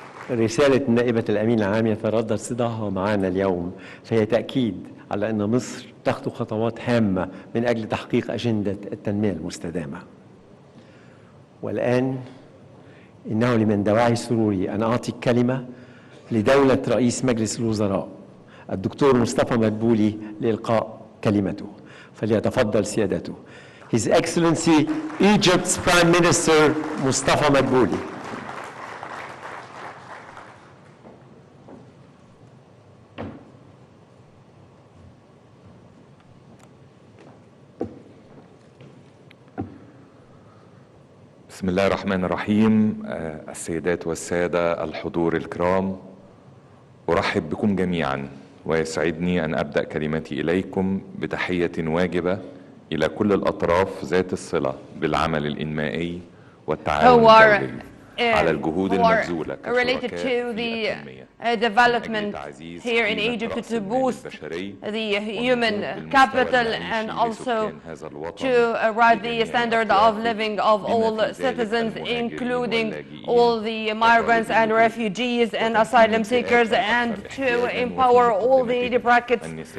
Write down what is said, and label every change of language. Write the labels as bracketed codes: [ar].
[ar] رسالة نائبة الأمين العام يتردد صداها معنا اليوم، فهي تأكيد على أن مصر تخطو خطوات هامة من أجل تحقيق أجندة التنمية المستدامة. والآن إنه لمن دواعي سروري أن أعطي الكلمة لدولة رئيس مجلس الوزراء الدكتور مصطفى مدبولي لإلقاء كلمته، فليتفضل سيادته. [en] His Excellency Egypt's Prime Minister Mostafa Madbouly. [ar] بسم الله الرحمن الرحيم. السيدات والسادة الحضور الكرام، أرحب بكم جميعا، ويسعدني أن أبدأ كلمتي إليكم بتحية واجبة إلى كل الأطراف ذات الصلة بالعمل الإنمائي والتعاون الدولي على الجهود المبذولة [en] related to the development here in Egypt to boost the human capital and also to rise the standard of living of all citizens, including all the migrants and refugees and asylum seekers, and to empower all the needy brackets,